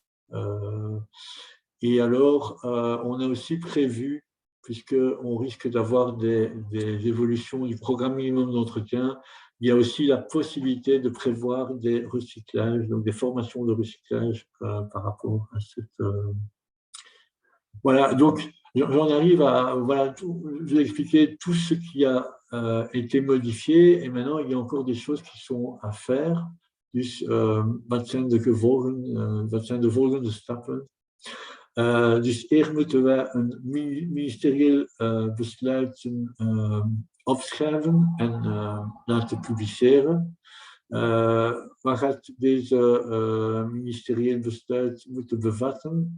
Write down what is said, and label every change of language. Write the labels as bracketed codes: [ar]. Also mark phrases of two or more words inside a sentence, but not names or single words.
[fr] Et alors on a aussi prévu, puisqu'on risque d'avoir des évolutions du programme minimum d'entretien, il y a aussi la possibilité de prévoir des recyclages, donc des formations de recyclage par rapport à cette… Voilà, donc j'en arrive à… Voilà, je vous ai expliqué tout ce qui a été modifié, et maintenant il y a encore des choses qui sont à faire. [nl] Dus wat zijn de volgende stappen? Dus eerst moeten wij een ministerieel besluit opschrijven en laten publiceren. Wat gaat deze ministerieel besluit moeten bevatten?